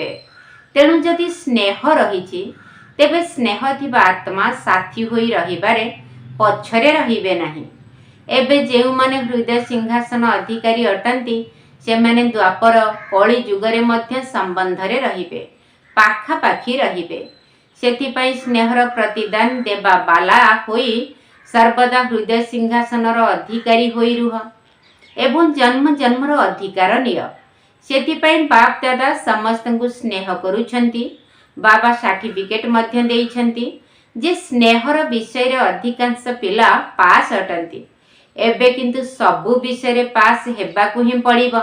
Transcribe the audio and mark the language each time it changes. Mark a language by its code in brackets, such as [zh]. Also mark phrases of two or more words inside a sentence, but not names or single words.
[or] ତେଣୁ ଯଦି ସ୍ନେହ ରହିଛି ତେବେ ସ୍ନେହ ଥିବା ଆତ୍ମା ସାଥୀ ହୋଇ ରହିବାରେ ପଛରେ ରହିବେ ନାହିଁ। ଏବେ ଯେଉଁ ମାନେ ହୃଦୟ ସିଂହାସନ ଅଧିକାରୀ ଅଟନ୍ତି ସେ ମାନେ ଦ୍ୱାପର କଳି ଯୁଗରେ ମଧ୍ୟ ସମ୍ବନ୍ଧ ରେ ରହିବେ, ପାଖାପାଖି ରହିବେ। ସେଥିପାଇଁ ସ୍ନେହର ପ୍ରତିଦାନ ଦେବା ବାଲା ହୋଇ ସର୍ବଦା ହୃଦୟ ସିଂହାସନର ଅଧିକାରୀ ହୋଇ ରୁହ ଏବଂ ଜନ୍ମ ଜନ୍ମର ଅଧିକାର ନିଅ। ସେଥିପାଇଁ ବାପ ଦାଦା ସମସ୍ତ କୁ ସ୍ନେହ କରୁଛନ୍ତି। ବାବା ସର୍ଟିଫିକେଟ ମଧ୍ୟ ଦେଇଛନ୍ତି ଯେ ସ୍ନେହର ବିଷୟ ରେ ଅଧିକାଂଶ ପିଲା ପାସ ଅଟନ୍ତି। ଏବେ କିନ୍ତୁ ସବୁ ବିଷୟ ରେ ପାସ ହେବାକୁ ହିଁ ପଡ଼ିବ।